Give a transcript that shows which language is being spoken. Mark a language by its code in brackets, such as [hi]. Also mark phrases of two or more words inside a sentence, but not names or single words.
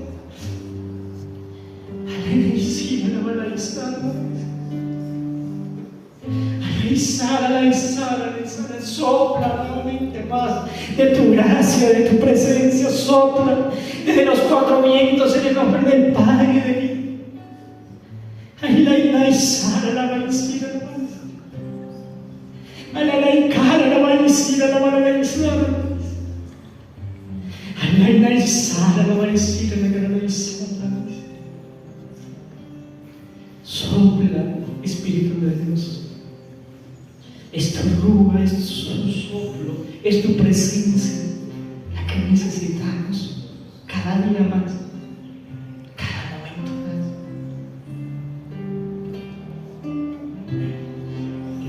[es] Sopla nuevamente más de tu gracia, de tu presencia, sopla desde los cuatro vientos en el nombre del Padre y del Hijo. Ay, la Isara, la Maicira, la Maicira. La Icara, la Maicira, la Maicira. Ay, la Isara, la Maicira, la Maicira. Sopla, Espíritu de Dios. Es tu rúa, es tu soplo, es tu presencia la que necesitamos cada día más, cada momento más.